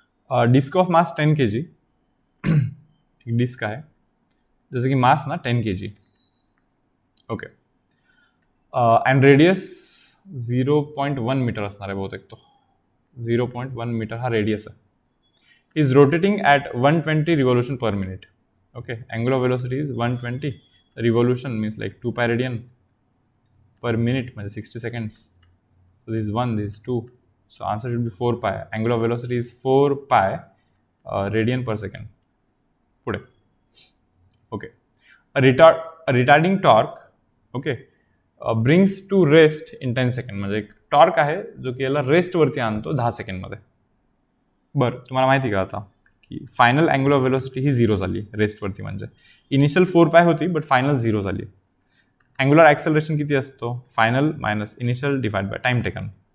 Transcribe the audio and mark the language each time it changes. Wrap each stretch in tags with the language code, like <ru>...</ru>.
<en>Disc of mass 10 kg.</en> <mr>एक disk आहे, जसं की मास ना 10 kg. Okay, and radius 0.1 metre असणार आहे बहुतेक. तो 0.1 मीटर हा रेडियस आहे.</mr> <en>Is rotating at 120 revolution per minute. Okay, angular velocity is 120. Revolution means like 2π radian per minute,</en> <mr>म्हणजे 60 seconds.</mr> <en>So this 1, this 2. So answer should be 4π. Angular velocity is 4π radian per second. पुढे. Okay, retarding torque. Okay, brings to rest in 10 second.</en> <mr>म्हणजे एक torque आहे जो की याला रेस्टवरती आणतो 10 सेकंडमध्ये. बरं, तुम्हाला माहिती का आता की फायनल अँग्युलर वेलोसिटी ही 0 झाली रेस्टवरती. म्हणजे इनिशियल 4π होती बट फायनल 0 झाली. अँग्युलर ॲक्सेलरेशन किती असतो?</mr> <en>Final minus initial divide by time taken.</en>